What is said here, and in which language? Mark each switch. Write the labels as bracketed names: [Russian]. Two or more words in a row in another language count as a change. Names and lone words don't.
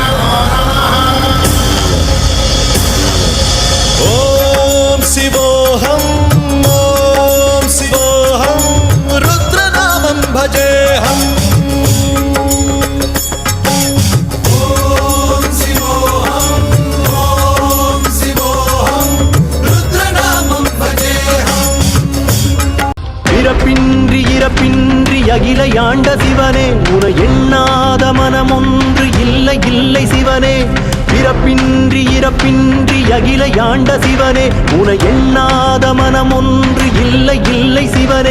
[Sanskrit] शिवोऽहं ॐ शिवोऽहं रुद्रनामं भजेऽहम् ॐ शिवोऽहं रुद्रनामं भजेऽहम् [Tamil] இறப்பின்றி அகிலையாண்ட சிவனே உன எண்ணாத மனமொன்று இல்லை இல்லை சிவனே. இறப்பின்றி அகிலையாண்ட சிவனே உன எண்ணாத மனமொன்று இல்லை இல்லை சிவனே.